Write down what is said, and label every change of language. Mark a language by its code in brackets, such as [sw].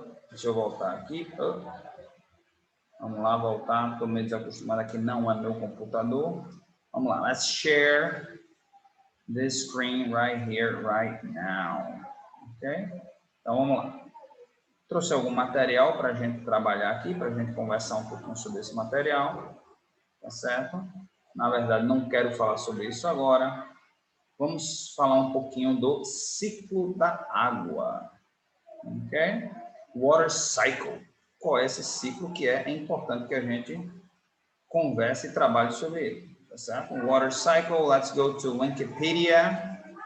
[pt] Deixa eu voltar aqui. Vamos lá, voltar. Estou meio desacostumado aqui, não é meu computador. [en] Vamos lá, let's share this screen right here, right now. [pt] Ok? Então, vamos lá. Trouxe algum material para a gente trabalhar aqui, para a gente conversar um pouquinho sobre esse material. Tá certo? Na verdade, não quero falar sobre isso agora. Vamos falar um pouquinho do ciclo da água. Ok? [en] Water cycle. [pt] Qual é esse ciclo que é importante que a gente converse e trabalhe sobre ele. Tá certo? [en] Water cycle, let's go to Wikipedia.